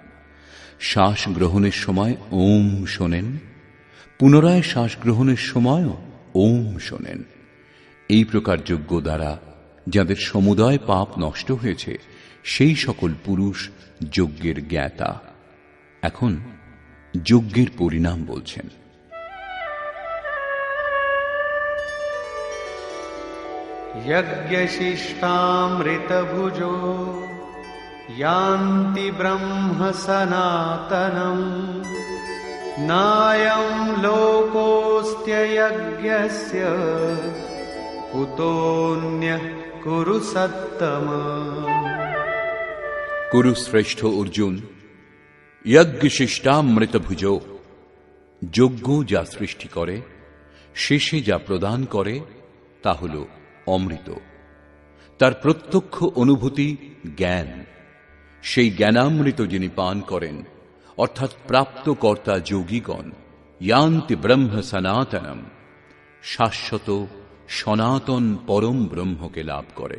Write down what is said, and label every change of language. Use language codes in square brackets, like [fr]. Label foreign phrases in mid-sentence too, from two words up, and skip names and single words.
[bn] শ্বাস গ্রহণের সময় ওম শোনেন, পুনরায় শ্বাস গ্রহণের সময়ও ওম শোনেন। এই প্রকার যজ্ঞ দ্বারা যাদের সমুদয় পাপ নষ্ট হয়েছে সেই সকল পুরুষ যজ্ঞের জ্ঞাতা। এখন যজ্ঞের পরিণাম বলছেন। [sa] यज्ञशिष्टामृतभुजो यान्ति ब्रह्म सनातनम् नायं लोकोऽस्त्ययज्ञस्य कुतोऽन्यः कुरु सत्तम। [bn] কুরু শ্রেষ্ঠ অর্জুন, [sa] যজ্ঞ শিষ্টামৃত ভুজ, [bn] যজ্ঞ যা সৃষ্টি করে, শেষে যা প্রদান করে তা হল অমৃত। তার প্রত্যক্ষ অনুভূতি জ্ঞান। সেই জ্ঞানামৃত যিনি পান করেন, অর্থাৎ প্রাপ্তকর্তা যোগীগণ, [sa] ইয়ান্তি ব্রহ্ম সনাতনম, [bn] শাশ্বত সনাতন পরম ব্রহ্মকে লাভ করেন।